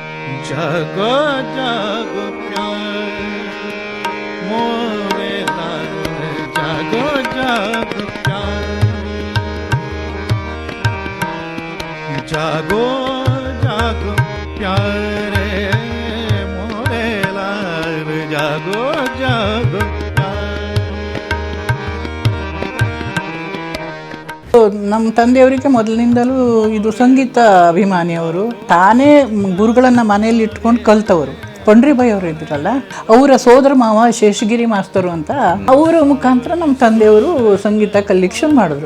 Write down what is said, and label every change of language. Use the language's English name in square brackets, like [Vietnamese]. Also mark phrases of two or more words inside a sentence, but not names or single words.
[Hindi] जागो जागो प्यार मोरे लाल जागो जागो प्यार जागो जागो प्यारे मोरे लाल जागो जागो [Kannada] ನಮ್ಮ ತಂದೆಯವರಿಗೆ ಮೊದಲಿನಿಂದಲೂ ಇದು ಸಂಗೀತ ಅಭಿಮಾನಿಯವರು. ತಾನೇ ಗುರುಗಳನ್ನು ಮನೆಯಲ್ಲಿ ಇಟ್ಕೊಂಡು ಕಲ್ತವರು. ಪಂಡ್ರಿಬಾಯಿ ಅವರು ಇದ್ರಲ್ಲ, ಅವರ ಸೋದರ ಮಾವ ಶೇಷಗಿರಿ ಮಾಸ್ತರು ಅಂತ, ಅವರ ಮುಖಾಂತರ ನಮ್ಮ ತಂದೆಯವರು ಸಂಗೀತ ಕಲಿಕ್ಕೆ ಶುರು ಮಾಡಿದ್ರು.